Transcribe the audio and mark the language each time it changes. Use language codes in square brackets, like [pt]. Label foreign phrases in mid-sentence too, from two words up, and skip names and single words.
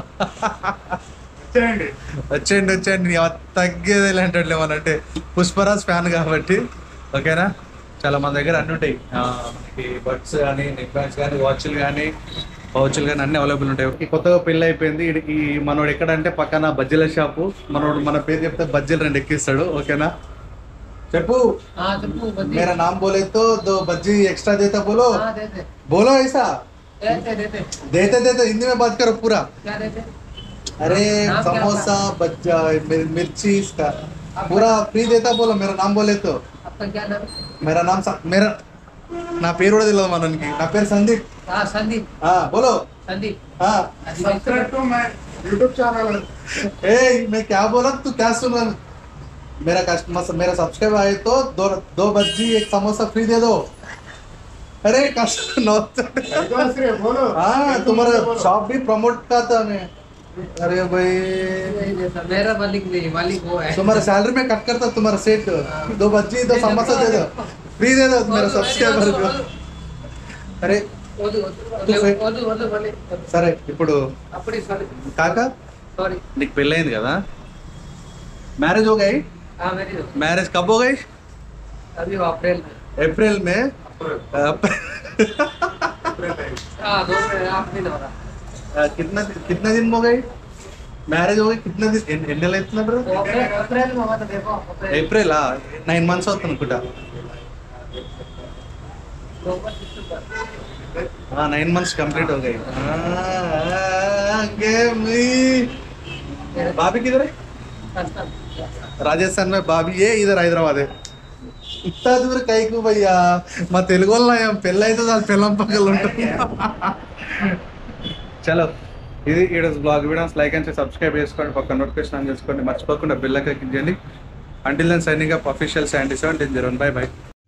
[te] వచ్చేయండి తగ్గేది ఇలాంటి అంటే పుష్పరాజ్ ఫ్యాన్ కాబట్టి. ఓకేనా. చాలా మన దగ్గర అన్నీ ఉంటాయి. మనకి బడ్స్ కానీ, [en] neck bands [te] కానీ, వాచ్లు కానీ, పౌచ్లు కానీ అన్నీ అవైలబుల్ ఉంటాయి. కొత్తగా పెళ్ళి అయిపోయింది. ఈ మనోడు ఎక్కడంటే పక్కన బజ్జీల షాపు. మనోడు మన పేరు చెప్తే బజ్జీలు 2 ఎక్కిస్తాడు. ఓకేనా. చెప్పు. [hi] मेरा नाम बोले तो 2 बज्जी एक्स्ट्रा देता. बोलो बोलो ऐसा देते हिंदी में बात करो पूरा. अरे समोसा, बज्जा, मिर्ची इसका पूरा फ्री देता. बोलो मेरा नाम बोले तो. मेरा नाम मेरा [te] నా పేరు కూడా తెలియదు మనకి. నా పేరు సందీప్. [en] बोलो संदीप. subscribe to my YouTube channel. [hi] ए मैं क्या बोला तू क्या सुन रहा. मेरा कस्टमर मेरा सब्सक्राइब आए तो 2 बज्जी 1 समोसा फ्री दे दो. अरे बोलो. हाँ तुम्हारा शॉप भी प्रमोट का था मैं. अरे भाई मेरा मालिक नहीं, मालिक वो है. तुम्हारा सैलरी में कट करता तुम्हारा सेट. 2 बज्जी 2 समोसा दे दो, फ्री दे दो मेरा सब्सक्राइबर को. अरे [te] వద్దు వద్దు వద్దు వద్దు మళ్ళీ వద్దు. సరే ఇప్పుడు అప్పుడు సారీ కాక సారీ నీకు పెళ్ళయింది కదా, మ్యారేజ్ [hi] हो गई, मेरी मैरिज कब हो गई? अभी अप्रैल में अप्रैल में हाँ 2 दिन हो रहा कितना दिन हो गई మ్యారేజ్ हो गई? कितना दिन [te] ఎన్ని నెలలు అవుతుంది బ్రో? [hi] अप्रैल में हुआ था देखो अप्रैल [te] ఏప్రిల్ 9 months అవుతుంది అనుకుంటా. 9 months कंप्लीट [hi] हो गई. भाभी किधर है? राजस्थान में भाभी है, इधर हैदराबाद है. इतना दूर कई को भैया [te] మా తెలుగు వాళ్ళం పెళ్ళి అయితే చాలు పిల్లం పక్కలు ఉంటుంది. చలో ఇది ఈరోజు [en] blog videos like and subscribe [te] చేసుకోండి, పక్కన [en] notification on [te] చేసుకోండి, మర్చిపోకుండా [en] bell icon click [te] చేయండి. [en] until then signing up official 77 bye bye.